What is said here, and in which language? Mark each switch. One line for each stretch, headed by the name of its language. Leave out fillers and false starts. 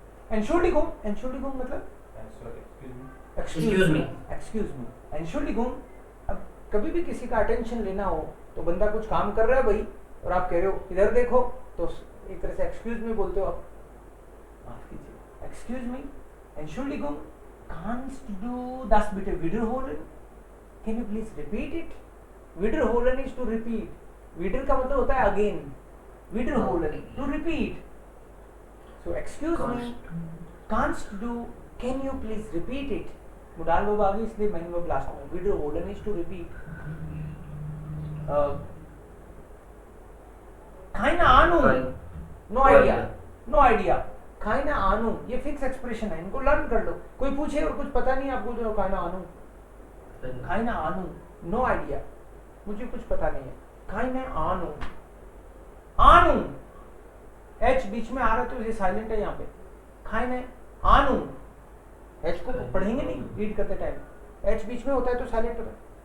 German: Entschuldigung, Entschuldigung मतलब
English: Excuse me. Excuse me.
Hindi: Entschuldigung, अब कभी भी किसी का अटेंशन लेना हो, तो बंदा कुछ काम कर रहा है भाई, और आप कह रहे हो इधर देखो, तो एक तरह से एक्सक्यूज मी बोलते हो आप, माफ कीजिए, excuse मी,
German: Entschuldigung, kannst du das bitte wiederholen?
English: Can you please repeat it? Wiederholen is to repeat.
Hindi: Wieder का मतलब होता है again, wiederholen
English: to repeat. So excuse me,
German: canst du,
English: can you please repeat it?
Hindi: मुडाल वो आगे, इसलिए मैंने वो last में,
English: wiederholen is to repeat.
German: keine Ahnung,
English: no idea, no idea.
Hindi: keine Ahnung, ये फिक्स एक्सप्रेशन है, इनको लर्न कर लो। कोई पूछे और कुछ पता नहीं, आप बोल रहे हो keine Ahnung, keine Ahnung,
English: no idea,
Hindi: मुझे कुछ पता नहीं है, keine Ahnung, Ahnung, H बीच में आ रहा है तो ये साइलेंट है यहाँ पे, keine Ahnung, H को पढ़ेंगे नहीं रीड करते टाइम, H बीच में होता है तो साइलेंट होता है।